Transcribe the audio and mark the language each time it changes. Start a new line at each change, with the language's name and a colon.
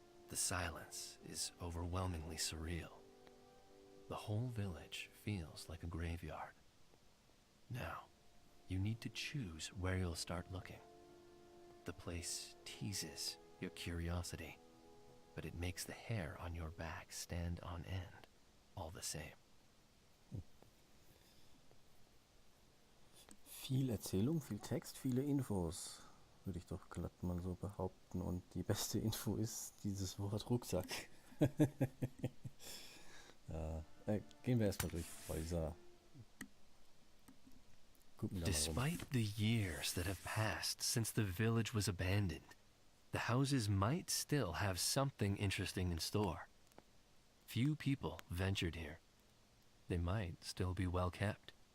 English: The silence is overwhelmingly surreal. The whole village feels like a graveyard. Now, you need to choose where you'll start looking. The place teases your curiosity, but it makes the hair on your back stand on end all the same.
German: Viel Erzählung, viel Text, viele Infos, würde ich doch glatt mal so behaupten. Und die beste Info ist dieses Wort Rucksack. Ja, gehen wir erstmal durch Häuser.
English: Despite the years that have passed since the village was abandoned, the houses might still have something interesting in store. Few people ventured here. They might still be well kept.